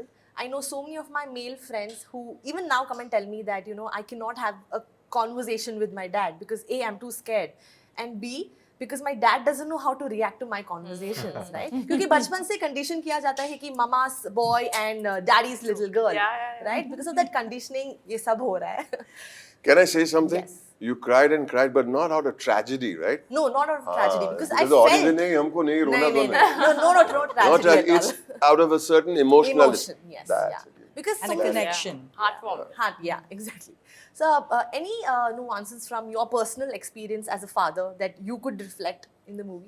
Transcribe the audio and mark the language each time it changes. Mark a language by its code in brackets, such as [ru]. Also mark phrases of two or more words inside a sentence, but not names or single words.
[en] I know so many of my male friends who even now come and tell me that, I cannot have a conversation with my dad because A, I'm too scared, and B, because my dad doesn't know how to react to my conversations, right? [hi] Because बचपन से condition किया जाता है कि [en] mama's boy and daddy's little girl, right? Because of that conditioning, [hi] ये सब हो रहा है. [en] Can I say something? Yes. You cried and cried, but not out of tragedy, right? No, not out of tragedy, because I the felt... [hi] audience नहीं, हमको नहीं रोना तो नहीं. [en] No, tragedy at all. It's out of a certain emotional... Emotion, yes, yeah. Because And a connection. Heart, yeah, exactly. So, any nuances from your personal experience as a father that you could reflect in the movie?